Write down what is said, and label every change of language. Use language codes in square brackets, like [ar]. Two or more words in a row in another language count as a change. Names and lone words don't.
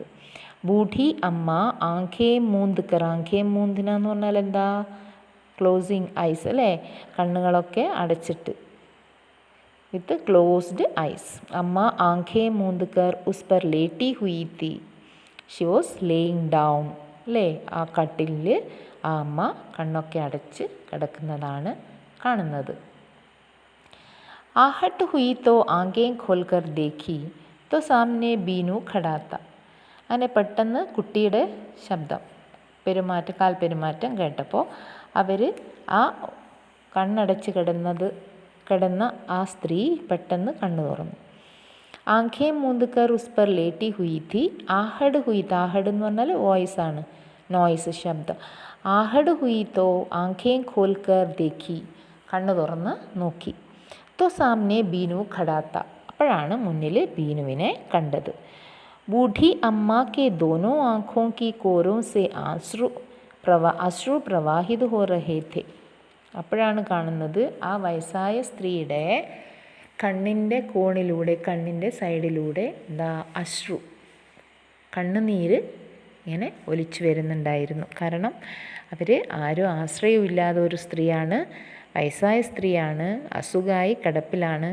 [hi] बूढ़ी अम्मा आँखें मूँद कर, आँखें मूँदना [ml] എന്ന് പറഞ്ഞാൽ എന്താ, [en] closing eyes [ml] അല്ലേ, കണ്ണുകളൊക്കെ അടച്ചിട്ട്, [en] with closed eyes. [hi] अम्मा आँखें मूँद कर उस पर लेटी हुई थी. [en] she was laying down [ml] അല്ലേ, ആ കട്ടിലിൽ ആ അമ്മ കണ്ണൊക്കെ അടച്ച് കിടക്കുന്നതാണ് കാണുന്നത്. [hi] आहट हुई तो आंखें खोलकर देखी तो सामने बीनू खड़ा था. [ml] അങ്ങനെ പെട്ടെന്ന് കുട്ടിയുടെ ശബ്ദം, കാൽ പെരുമാറ്റം കേട്ടപ്പോൾ അവർ ആ കണ്ണടച്ച് കിടന്ന ആ സ്ത്രീ പെട്ടെന്ന് കണ്ണു തുറന്നു. [hi] आँखें मूँद कर उस पर लेटी हुई थी. आहट हुई, [ml] ആഹഡ് എന്ന് പറഞ്ഞാൽ വോയിസ് ആണ്, നോയ്സ്, ശബ്ദം. [hi] आहट हुई तो आँखें खोलकर देखी, [ml] കണ്ണു തുറന്ന് നോക്കി. [hi] तो सामने बीनू खड़ा था. [ml] അപ്പോഴാണ് മുന്നിൽ ബീനുവിനെ കണ്ടത്. [hi] बूढ़ी अम्मा के दोनों आँखों की कोरों से अश्रु प्रवाहित हो रहे थे. [ml] അപ്പോഴാണ് കാണുന്നത് ആ വയസ്സായ സ്ത്രീയുടെ കണ്ണിൻ്റെ കോണിലൂടെ, കണ്ണിൻ്റെ സൈഡിലൂടെ കണ്ണുനീര് ഇങ്ങനെ ഒലിച്ചു വരുന്നുണ്ടായിരുന്നു. കാരണം അവർ ആരും ആശ്രയമില്ലാത്ത ഒരു സ്ത്രീയാണ്, വയസ്സായ സ്ത്രീയാണ്, അസുഖമായി കിടപ്പിലാണ്.